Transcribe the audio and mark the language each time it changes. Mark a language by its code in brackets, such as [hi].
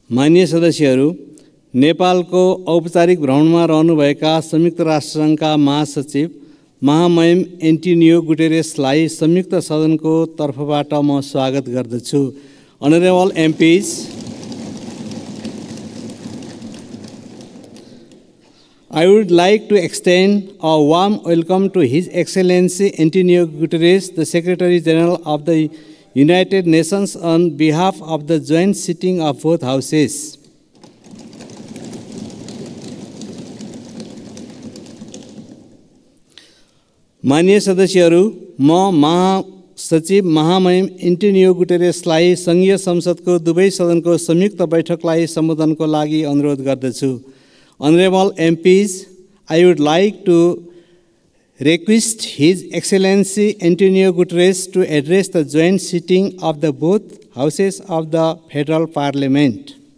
[ne] माननीय सदस्यहरू, नेपालको औपचारिक भ्रमणमा रहनुभएका संयुक्त राष्ट्रसङ्घका महासचिव महामहिम एन्टोनियो गुटेरेसलाई संयुक्त सदनको तर्फबाट म स्वागत गर्दछु। [en] Honorable MPs, I would like to extend a warm welcome to His Excellency Antonio Guterres, the Secretary General of the United Nations, on behalf of the joint sitting of both houses. [ne] माननीय सदस्यहरू, म महासचिव महामहिम Antonio गुटेरेसलाई संघीय संसदको दुवै सदनको संयुक्त बैठकलाई सम्बोधनको लागि अनुरोध गर्दछु। [en] Honorable MPs, I would like to request His Excellency Antonio Guterres to address the joint sitting of the both houses of the Federal Parliament.